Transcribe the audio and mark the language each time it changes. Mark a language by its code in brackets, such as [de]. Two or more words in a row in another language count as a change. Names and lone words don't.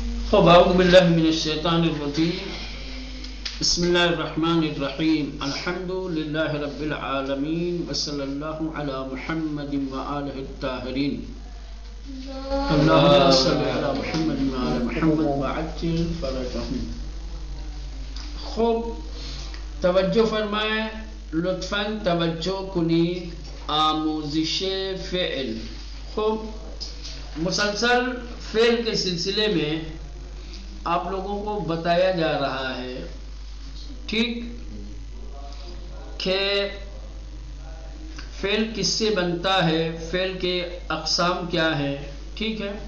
[ar] خب اعوذ باللہ من الشیطان الرجیم بسم اللہ الرحمن الرحیم الحمد للہ رب العالمین وصلی اللہ علی محمد وآلہ الطاہرین اللہم صلی علی محمد وآلہ محمد وعجل فرجہم. [ur] خوب توجہ فرمائیں، [fa] لطفاً توجہ کنید. آموزش فعل. [ur] خوب مسلسل فعل کے سلسلے میں آپ لوگوں کو بتایا جا رہا ہے، ٹھیک، کہ فعل کس سے بنتا ہے، فعل کے اقسام کیا ہے، ٹھیک ہے.